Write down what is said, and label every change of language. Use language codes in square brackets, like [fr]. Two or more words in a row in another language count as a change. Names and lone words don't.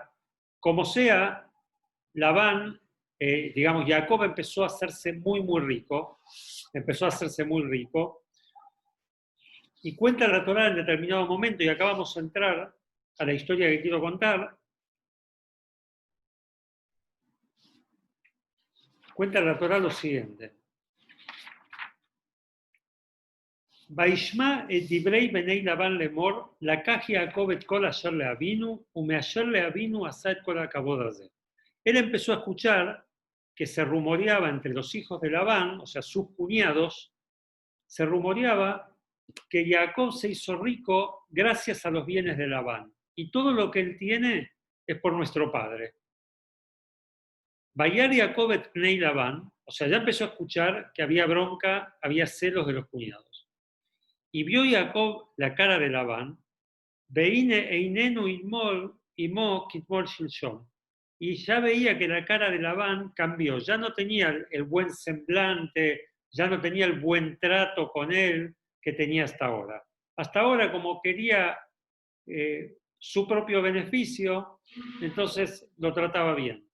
[es] Como sea, Labán, digamos, Jacob empezó a hacerse muy, muy rico. Empezó a hacerse muy rico. Y cuenta la Torá en determinado momento, y acá vamos a entrar a la historia que quiero contar. Cuenta la Torá lo siguiente. [he] וישמע את דברי בני לבן לאמר, לקח יעקב את כל אשר לאבינו, ומאשר לאבינו עשה את כל הכבוד הזה. [es] Él empezó a escuchar que se rumoreaba entre los hijos de Labán, o sea, sus cuñados, se rumoreaba que Jacob se hizo rico gracias a los bienes de Labán. Y todo lo que él tiene es por nuestro padre. [he] וירא יעקב את פני לבן, [es] o sea, ya empezó a escuchar que había bronca, había celos de los cuñados. Y vio Jacob la cara de Labán, [he] והנה איננו עמו כתמול שלשום. [es] Y ya veía que la cara de Labán cambió, ya no tenía el buen semblante, ya no tenía el buen trato con él que tenía hasta ahora. Hasta ahora, como quería su propio beneficio, entonces lo trataba bien.